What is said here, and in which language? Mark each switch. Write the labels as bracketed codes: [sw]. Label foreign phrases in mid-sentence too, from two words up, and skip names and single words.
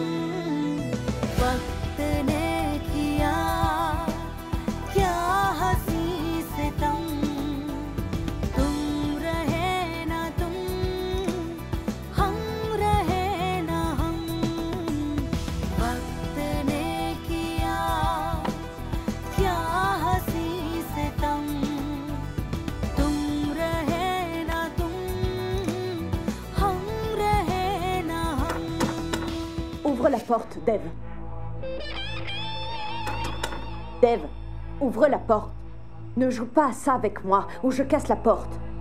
[hi] वक्त ने किया क्या हंसी सितम, तुम रहे ना तुम, हम रहे ना हम। वक्त ने किया क्या हंसी सितम, तुम रहे ना तुम, हम रहे ना हम। [fr] Ouvre la porte, Dev. Dev, ouvre la porte. Ne joue pas à ça avec moi, ou je casse la porte.